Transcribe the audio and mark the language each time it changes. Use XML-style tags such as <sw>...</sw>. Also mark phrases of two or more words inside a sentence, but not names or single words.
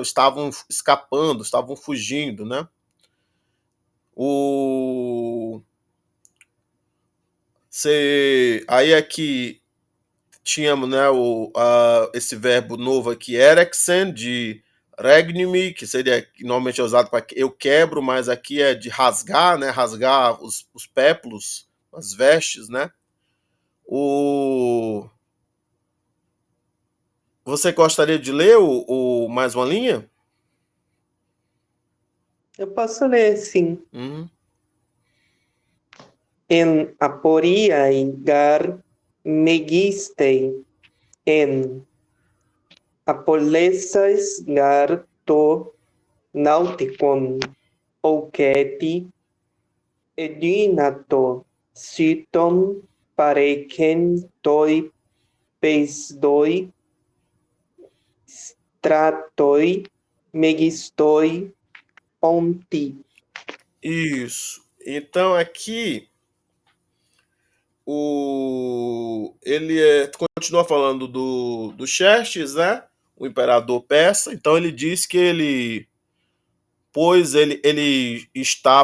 <pt>Estavam escapando, estavam fugindo, né? O aí aqui tínhamos, né, esse verbo novo aqui, erexen, de regnumi, que seria que normalmente é usado para eu quebro, mas aqui é de rasgar, né, rasgar os péplos, as vestes, né. O Você gostaria de ler mais uma linha? Eu posso ler, sim. Uhum.</pt> <el>Ἐν ἀπορίᾳ γὰρ μεγίστῃ ἦν ἀπολέσας γὰρ τὸ ναυτικὸν οὐκέτι ἐδύνατο σῖτον παρέχειν τῷ πεζῷ στρατῷ μεγίστῳ ὄντι.</el> <pt>Isso. Então aqui ele continua falando do Xerxes, né? O imperador persa. Então ele diz que ele está.</pt>